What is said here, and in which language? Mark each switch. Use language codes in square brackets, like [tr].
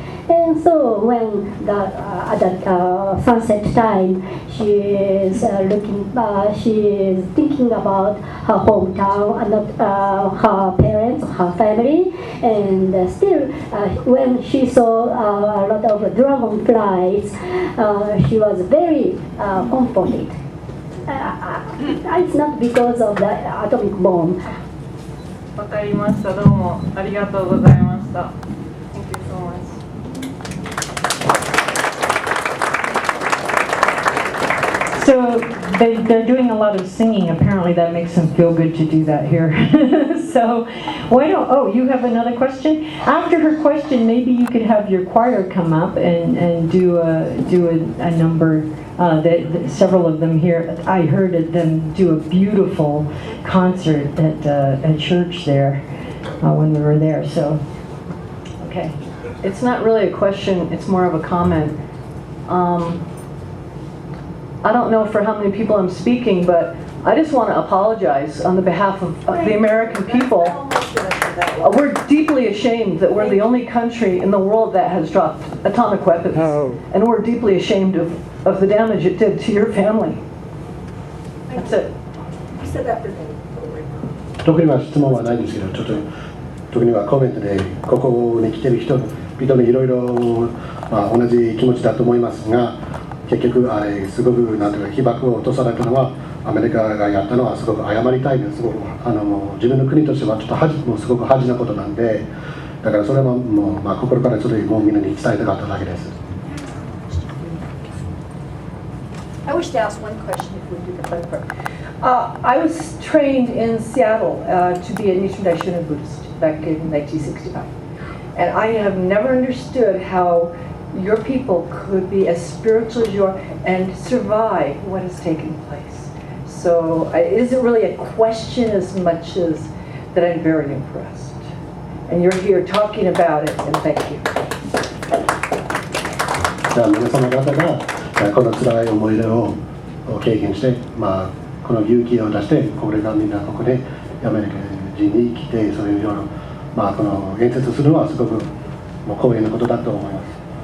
[en] And so when at the sunset time, she is thinking about her hometown and her parents, her family, and still when she saw a lot of dragonflies, she was very comforted. It's not because of the atomic bomb. [ja] わかりました。どうもありがとうございました。 [en] Thank you so much. So they're doing a lot of singing. Apparently that makes them feel good to do that here. So why don't, oh, you have another question? After her question, maybe you could have your choir come up and do a number. Several of them here, I heard them do a beautiful concert at church there when we were there. So, okay. It's not really a question, it's more of a comment. I don't know for how many people I'm speaking, but I just want to apologize on the behalf of the American people. We're deeply ashamed that we're the only country in the world that has dropped atomic weapons. And we're deeply ashamed of the damage it did to your family. That's it. You said that for me. [ja] 特には質問はないんですけど、ちょっと特にはコメントでここに来てる人々にいろいろ同じ気持ちだと思いますが、結局あれすごくなんていうか被爆を落とされたのはアメリカがやったのはすごく謝りたいです。すごく自分の国としてはちょっともうすごく恥なことなんで、だからそれはもう心からちょっともうみんなに伝えたかっただけです。 [en] I wish to ask one question if we do the fun part. I was trained in Seattle to be a Nichiren Daishonin Buddhist back in 1965. And I have never understood how your people could be as spiritual as you are and survive what has taken place. So it isn't really a question as much as that I'm very impressed. And you're here talking about it, and thank you. [ja] じゃあ皆様方がこの辛い思い出を経験して、この勇気を出してこれがみんなここでアメリカ人に来てそういうような、この演説するのはすごくもう光栄なことだと思います。